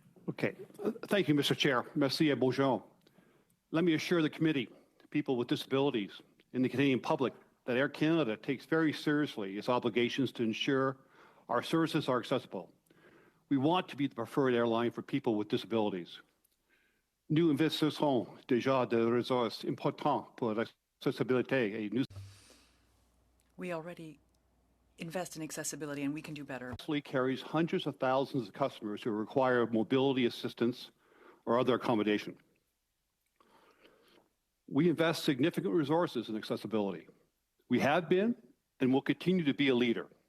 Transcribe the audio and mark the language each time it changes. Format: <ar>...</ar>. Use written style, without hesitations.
<en>Okay. Thank you, Mr. Chair.</en> <fr>Merci à Beaujon.</fr> <en>Let me assure the committee, people with disabilities, and the Canadian public that Air Canada takes very seriously its obligations to ensure our services are accessible. We want to be the preferred airline for people with disabilities.</en> <fr>Nous investissons déjà des ressources importantes pour l'accessibilité et nous</fr> <en>We already invest in accessibility and we can do better. Carries hundreds of thousands of customers who require mobility assistance or other accommodation. We invest significant resources in accessibility. We have been and will continue to be a leader.</en>